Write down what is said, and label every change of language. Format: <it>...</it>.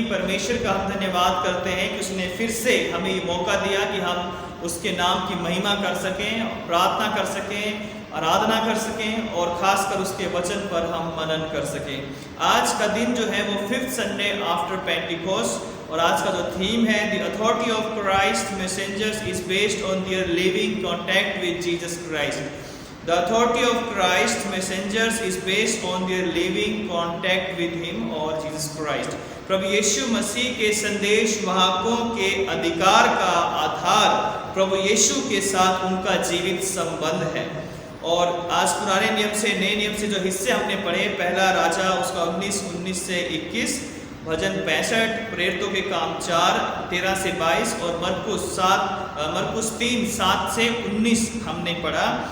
<hi>परमेश्वर का हम धन्यवाद करते हैं कि उसने फिर से हमें ये मौका दिया कि हम उसके नाम की महिमा कर सकें, प्रार्थना कर सकें, आराधना कर सकें और खासकर उसके वचन पर हम मनन कर सकें। आज का दिन जो है वो</hi> <en>5th Sunday after Pentecost,</en> <hi>और आज का जो थीम है</hi> <en>The authority of Christ messengers is based on their living contact with Jesus Christ. The authority of Christ messengers is based on their living contact with Him or Jesus Christ.</en> <hi>प्रभु यीशु मसीह के संदेश वाहकों के अधिकार का आधार प्रभु यीशु के साथ उनका जीवित संबंध है। और आज पुराने नियम से नए नियम से जो हिस्से हमने पढ़े, पहला राजा उसका 19 से 21, भजन 65, प्रेरितों के काम 4 13 से 22 और मरकुस 3 7 से 19 हमने पढ़ा।</hi>